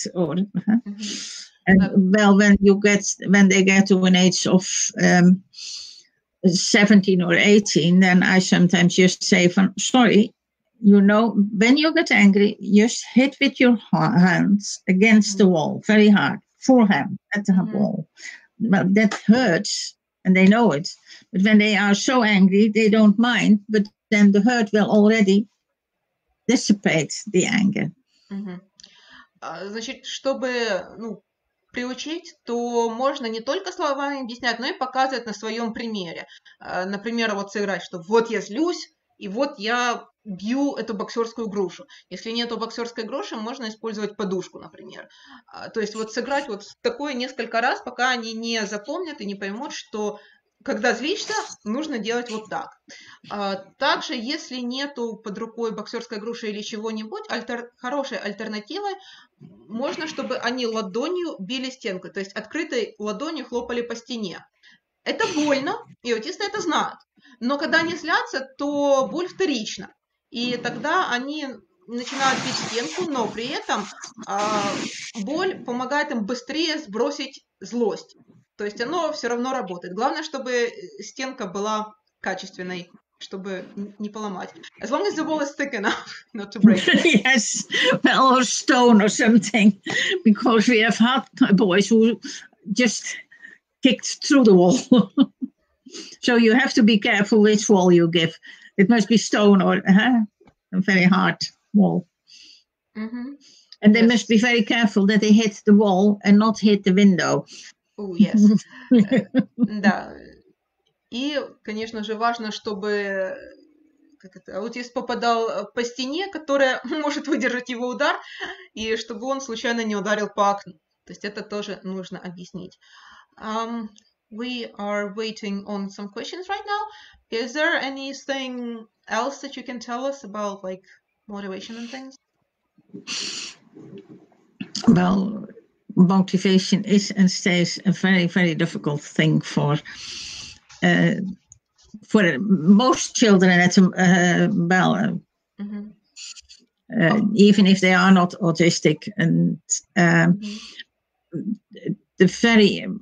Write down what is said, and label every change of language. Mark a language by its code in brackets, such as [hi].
[en] Or and well, when they get to an age of 17 or 18, then I sometimes just say, sorry, you know, when you get angry, just hit with your hands against the wall, very hard, forehand at the wall. Well, that hurts, and they know it. But when they are so angry, they don't mind, but then the hurt will already dissipate the anger. [ru] Значит, чтобы, приучить, то можно не только словами объяснять, но и показывать на своем примере. Например, вот сыграть, что вот я злюсь, и вот я бью эту боксерскую грушу. Если нету боксерской груши, можно использовать подушку, например. То есть вот сыграть вот такое несколько раз, пока они не запомнят и не поймут, что когда злишься, нужно делать вот так. Также, если нету под рукой боксерской груши или чего-нибудь, хорошей альтернативой можно, чтобы они ладонью били стенку, то есть открытой ладонью хлопали по стене. Это больно, и аутисты это знают. Но когда они злятся, то боль вторична. И тогда они начинают бить стенку, но при этом боль помогает им быстрее сбросить злость. То есть оно все равно работает. Главное, чтобы стенка была качественной, чтобы не поломать. [en] As long as the wall is thick enough not to break. Yes, well, or stone or something, because we have had boys who just kicked through the wall. So you have to be careful which wall you give. It must be stone or a very hard wall. And they must be very careful that they hit the wall and not hit the window. Oh, yes. [ru] Да. И, конечно же, важно, чтобы аутист попадал по стене, которая может выдержать его удар, и чтобы он случайно не ударил по окну. То есть это тоже нужно объяснить. [en] We are waiting on some questions right now. Is there anything else that you can tell us about, like, motivation and things? Well, motivation is and stays a very, very difficult thing for most children at even if they are not autistic, and the very